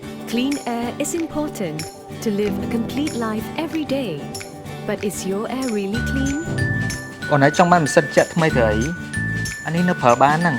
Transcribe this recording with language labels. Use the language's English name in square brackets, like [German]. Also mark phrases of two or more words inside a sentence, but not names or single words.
[English] Clean air is important to live a complete life every day. But is your air really clean? [Khmer] អូនឯងចង់បានម៉ាស៊ីនចាក់ថ្មីទៅអីអានេះនៅប្រើបានហ្នឹង